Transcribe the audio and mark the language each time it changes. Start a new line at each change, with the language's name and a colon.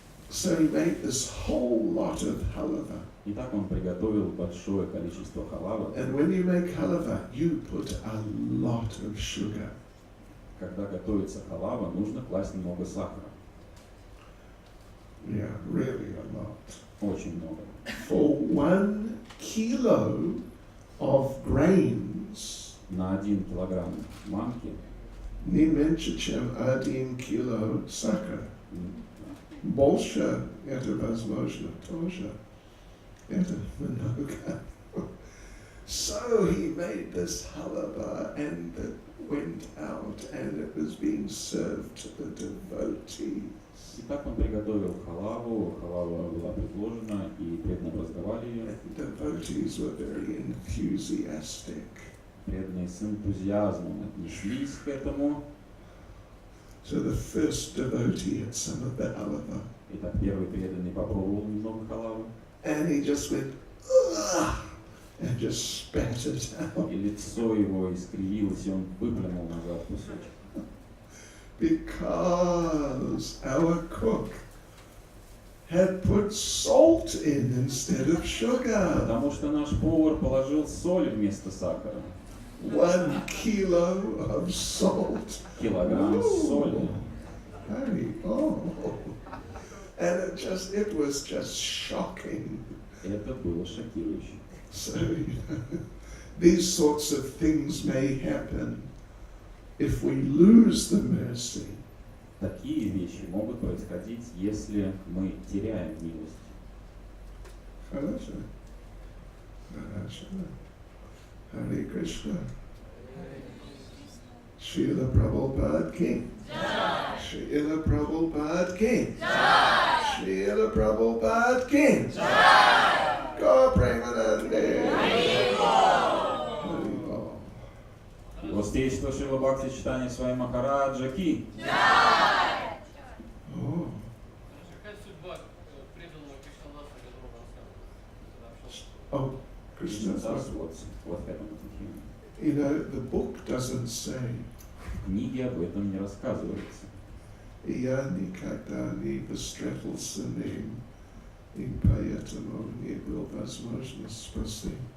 English: So he made this whole lot of halava.
Russian: И так он приготовил большое количество халавы.
English: And when you make halava, you put a lot of sugar.
Russian: Когда готовится халава, нужно класть немного сахара.
English: Yeah, really a lot.
Russian: Очень много.
English: For 1 kilo of grains,
Russian: на 1 килограмм манки, не меньше, чем 1 кило сахара. Больше это возможно тоже. Это много.
English: So he made this halaba and it went out and it was being served to the devotees.
Russian: и так он приготовил халаву. Халава была предложена, и преданные раздавали ее.
English: And devotees were very enthusiastic.
Russian: Преданные с энтузиазмом отнеслись к этому.
English: So the first devotee had some of the halaba.
Russian: Итак, первый преданный попробовал немного халавы,
English: And he just went, ugh, and just spat it out.
Russian: и лицо его искривилось, и он выплюнул назад кусочек.
English: Because our cook had put salt in instead of sugar.
Russian: Потому что наш повар положил соль вместо сахара.
English: 1 kilo of salt.
Russian: Килограмм соли. Hey, oh.
English: And it was just shocking.
Russian: Это было шокирующе.
English: So, these sorts of things may happen if we lose the mercy.
Russian: Такие вещи могут происходить, если мы теряем милость. Хорошо. Хорошо. Hare Krishna.
Sanskrit: Srila Prabhupada Ki. Srila Prabhupada Ki. Srila Prabhupada Ki. Go Premanande. Haribol.
Russian: Гостейство Шрила Бхакти Читания Свами Махараджа Ки.
English: Oh.
Russian: Какая судьба преданного Кришнадаса, которого рассказывал?
English: Oh, Krishna.
Russian: Вот
English: happened to him. You know, the book doesn't say.
Russian: В книге об этом не рассказывается. Я никогда не встретился ним, и поэтому не был возможность спросить.